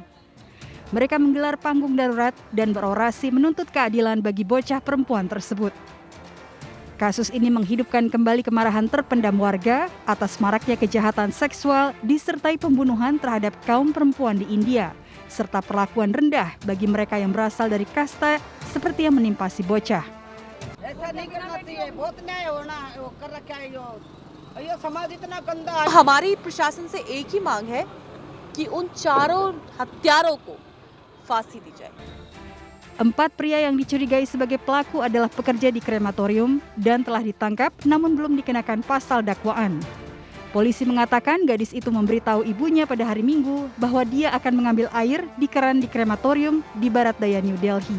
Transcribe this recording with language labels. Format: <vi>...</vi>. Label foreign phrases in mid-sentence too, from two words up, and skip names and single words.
<id>Mereka menggelar panggung darurat dan berorasi menuntut keadilan bagi bocah perempuan tersebut. Kasus ini menghidupkan kembali kemarahan terpendam warga atas maraknya kejahatan seksual disertai pembunuhan terhadap kaum perempuan di India, serta perlakuan rendah bagi mereka yang berasal dari kasta seperti yang menimpa si bocah.</id> <hi>हमारी प्रशासन से एक ही मांग है कि उन चारों हत्यारों को फांसी दी जाए.</hi> <id>4 pria yang dicurigai sebagai pelaku adalah pekerja di krematorium dan telah ditangkap namun belum dikenakan pasal dakwaan. Polisi mengatakan gadis itu memberitahu ibunya pada hari Minggu bahwa dia akan mengambil air di keran di krematorium di barat daya New Delhi.</id>